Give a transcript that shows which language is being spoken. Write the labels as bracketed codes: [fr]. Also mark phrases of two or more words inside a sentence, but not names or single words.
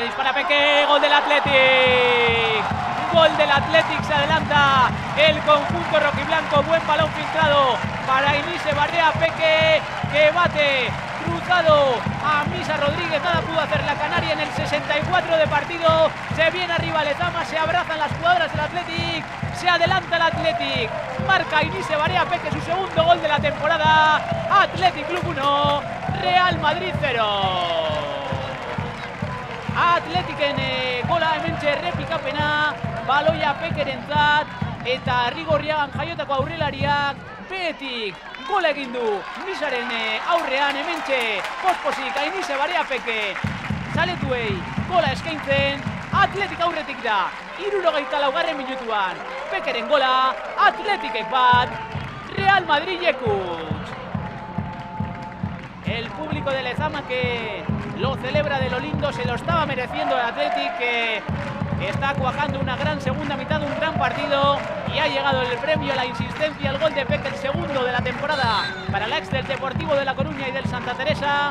[es] dispara, Peque, gol del Athletic, gol del Athletic, se adelanta el conjunto rojiblanco, buen balón filtrado para Inise Barrea, Peque que bate, cruzado a Misa Rodríguez, nada pudo hacer la Canaria en el 64 de partido, se viene arriba Lezama, se abrazan las jugadoras del Athletic, se adelanta el Athletic, marca Inise Barea Peque su segundo gol de la temporada, Athletic Club 1, Real Madrid 0. [eu] Athleticen gola hementxe errepikapena, baloia Pekerentzat eta Rigorriagan jaiotako aurrelariak behetik gola egin du Misaren aurrean hementxe posposik Inise Barea Peke zaletuei gola eskaintzen, Athletic aurretik da 74. minutuan Pekeren gola, Athleticek bat, Real Madrid Yekutx. [es] El público de Lezama que lo celebra de lo lindo, se lo estaba mereciendo el Athletic, que está cuajando una gran segunda mitad, un gran partido, y ha llegado el premio, la insistencia, el gol de Peque, el segundo de la temporada para la ex del Deportivo de La Coruña y del Santa Teresa.